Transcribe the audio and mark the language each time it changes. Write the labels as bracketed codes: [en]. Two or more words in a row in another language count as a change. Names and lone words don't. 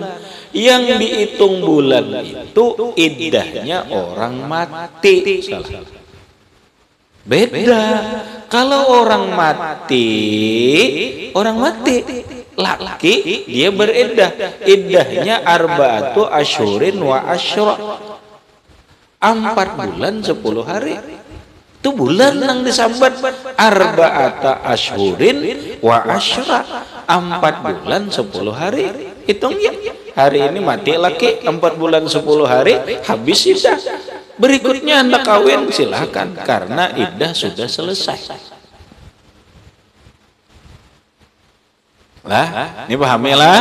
[id] Yang dihitung bulan itu iddahnya orang mati. Beda. Kalau orang mati laki dia beriddah. Iddahnya [ar] أربعة أشهر وعشرا. [id] 4 bulan 10 hari. Itu bulan yang disambat [ar] أربعة أشهر وعشرا. [id] 4 bulan 10 hari. Hitung ya. Hari ini mati laki 4 bulan 10 hari habis iddah. Berikutnya Anda kawin silakan karena iddah sudah selesai. Ini pahamilah.